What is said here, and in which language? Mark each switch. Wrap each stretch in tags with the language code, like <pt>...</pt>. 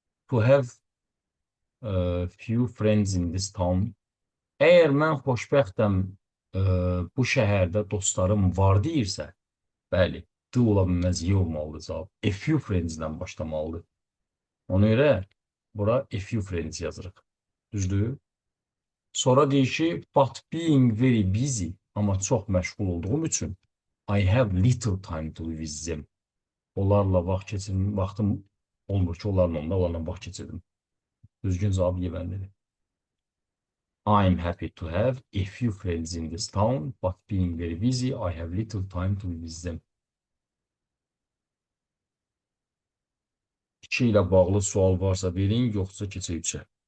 <en>To have few friends in this town.</en> <az>Əgər mən xoşbəxtəm, bu şəhərdə dostlarım var deyirsə, bəli, D ola bilməz, Y olmalıdır cavab. A few friends-dən başlamalıdır. Ona görə bura a few friends yazırıq. Düzdür? Sonra deyir ki,</az> <en>but being very busy,</en> <az>amma çox məşğul olduğum üçün</az> <en>I have little time to be with them.</en> <az>Onlarla vaxt keçirdim, vaxtım olmur ki, onlarla vaxt keçirdim. Düzgün cavab yevənlidir.</az> <en>I'm happy to have a few friends in this town, but being very busy, I have little time to be with them.</en> <az>2 ilə bağlı sual varsa verin, yoxsa keçək 3-ə.</az>